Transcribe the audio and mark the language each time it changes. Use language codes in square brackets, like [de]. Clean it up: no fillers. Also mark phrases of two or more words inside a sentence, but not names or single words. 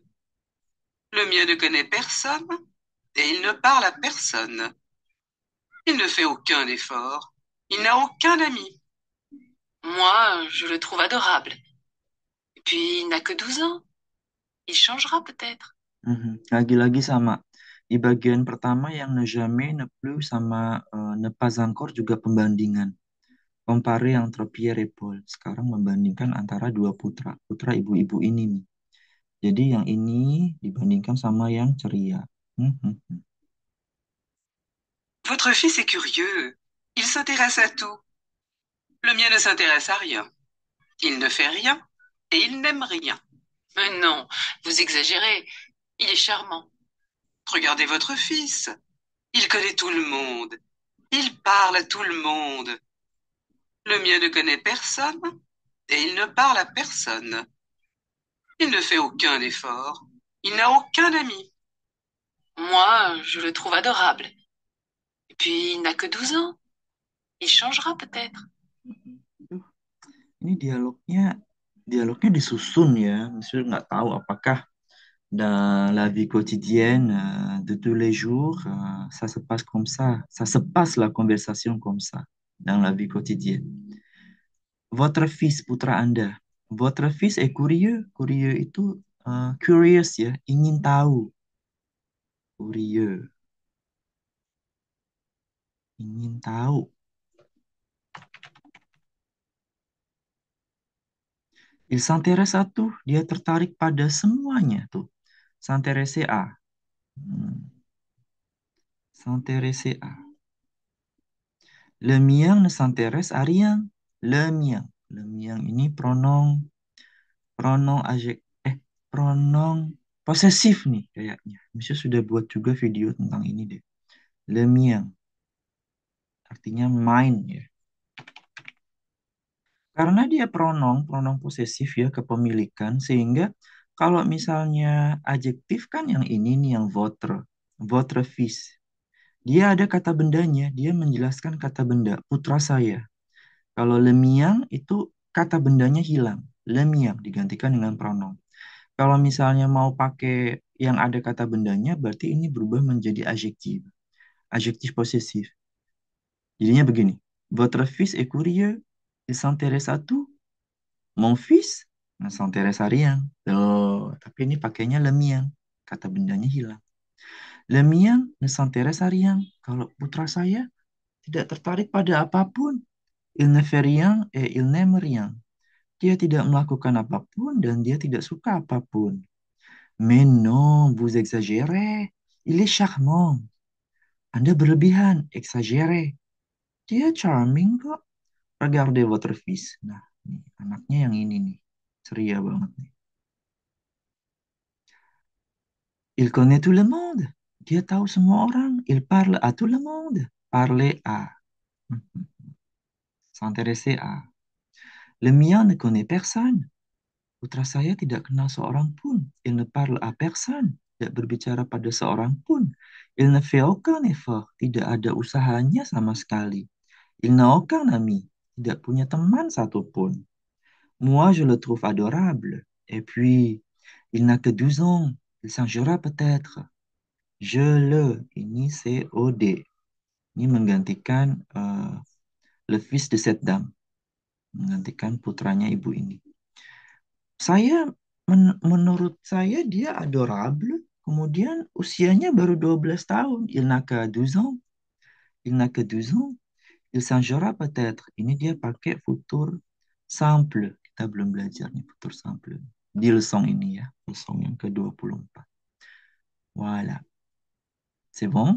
[fr] Le mien ne connaît personne et il ne parle à personne. Il ne fait aucun effort. Il n'a aucun ami. Moi, je le trouve adorable. Et puis, il n'a que 12 ans. Il changera peut-être. [id] Mhm. Lagi-lagi sama. Di bagian pertama yang [fr] ne jamais, ne plus [id] sama [fr] ne pas encore [id] juga pembandingan. [fr] Compare entre Pierre et Paul. [id] Sekarang membandingkan antara dua putra, putra ibu-ibu ini nih. Jadi yang ini dibandingkan sama yang ceria. Mhm. [fr] Votre fils est curieux. Il s'intéresse à tout. Le mien ne s'intéresse à rien. Il ne fait rien et il n'aime rien. Mais non, vous exagérez. Il est charmant. Regardez votre fils. Il connaît tout le monde. Il parle à tout le monde. Le mien ne connaît personne et il ne parle à personne. Il ne fait aucun effort. Il n'a aucun ami. Moi, je le trouve adorable. Et puis, il n'a que 12 ans. Il changera peut-être. [id] Duh, ini dialognya disusun ya. Misalnya nggak tahu apakah [fr] dans la vie quotidienne de tous les jours, ça se passe comme ça se passe la conversation comme ça dans la vie quotidienne. Votre fils, [id] putra Anda, [fr] votre fils est curieux. [id] Curieux itu curious ya, ingin tahu. Curieux, ingin tahu. [fr] Il s'intéresse à tout, [id] dia tertarik pada semuanya tuh. [fr] S'intéresser à. Hmm, S'intéresser à. Le mien ne s'intéresse à rien. Le mien. Le mien [id] ini pronom adjek pronom posesif nih kayaknya. Misalnya sudah buat juga video tentang ini deh. [fr] Le mien [id] artinya mine ya. Karena dia pronom posesif ya kepemilikan sehingga kalau misalnya adjektif kan yang ini nih yang [fr] votre fils. [id] Dia ada kata bendanya, dia menjelaskan kata benda putra saya. Kalau [fr] le mien [id] itu kata bendanya hilang. [fr] Le mien [id] digantikan dengan pronom. Kalau misalnya mau pakai yang ada kata bendanya, berarti ini berubah menjadi adjektif. Adjektif posesif. Jadinya begini. [fr] Votre fils est curieux. Il s'intéresse à tout. Mon fils ne s'intéresse à rien. [id] Tuh, tapi ini pakainya [fr] le mien. [id] Kata bendanya hilang. [fr] Le mien ne s'intéresse à rien. [id] Kalau putra saya tidak tertarik pada apapun. [fr] Il ne fait rien et il n'aime rien. [id] Dia tidak melakukan apapun dan dia tidak suka apapun. [fr] Mais non, vous exagérez. Il est charmant. [id] Anda berlebihan, exagéré. Dia charming kok. [fr] Regardez votre fils. [id] Nah, nih, anaknya yang ini nih. Ceria banget nih. [fr] Il connaît tout le monde. [id] Dia tahu semua orang. [fr] Il parle à tout le monde. Parler à. Mhm. S'intéresser à. Le mien ne connaît personne. [id] Putra saya tidak kenal seorang pun. [fr] Il ne parle à personne. [id] Tidak berbicara pada seorang pun. [fr] Il ne fait aucun effort. [id] Tidak ada usahanya sama sekali. [fr] Il n'a aucun ami. [id] Tidak punya teman satupun. [fr] Moi, je le trouve adorable. Et puis, il n'a que 12 ans. Il changera peut-être. Je le. [id] Ini COD. Ini menggantikan [fr] le fils de cette dame. [id] Menggantikan putranya ibu ini. Menurut saya dia adorable. Kemudian usianya baru 12 tahun. [fr] Il n'a que 12 ans. Il n'a que 12 ans. Il changera peut-être. [id] Ini dia pakai [fr] futur simple. [id] Kita belum belajar nih [fr] futur simple. [id] Di leçon ini ya. Leçon yang ke-24. [fr] Voilà. C'est bon?